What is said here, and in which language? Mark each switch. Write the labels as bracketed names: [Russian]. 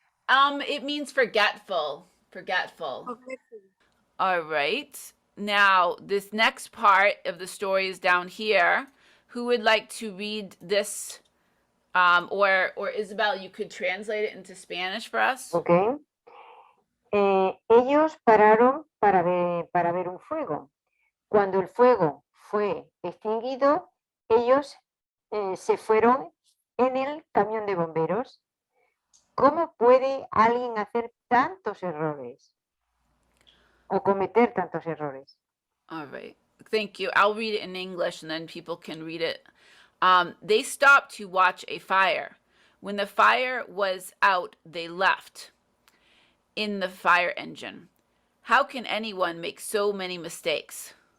[English] It means forgetful. Forgetful. All right. Now, this next part of the story is down here. Who would like to read this? Or Isabel, you could translate it into Spanish for us. Ok. [Spanish] Ellos pararon para ver un fuego. Cuando el fuego fue extinguido, ellos se fueron en el camión de bomberos. ¿Cómo puede alguien hacer tantos errores? O cometer tantos errores. [English] All right. Thank you. I'll read it in English and then people can read it. They stopped to watch a fire. When the fire was out, they left in the fire engine. How can anyone make so many mistakes?